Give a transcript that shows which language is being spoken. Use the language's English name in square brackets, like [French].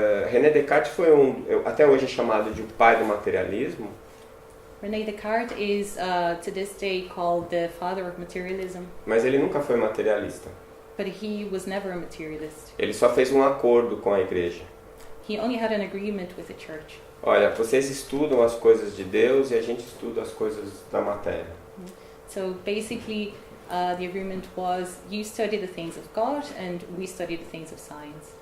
[Portuguese] René Descartes foi até hoje é chamado de o pai do materialismo, [English] René Descartes is to this day called the father of materialism, [Portuguese] mas ele nunca foi materialista. [English] but he was never a materialist. [Portuguese] Ele só fez um acordo com a igreja. [English] He only had an agreement with the church. [Portuguese] Olha, vocês estudam as coisas de Deus e a gente estuda as coisas da matéria. [English] So basically, the agreement was you study the things of God and we study the things of science.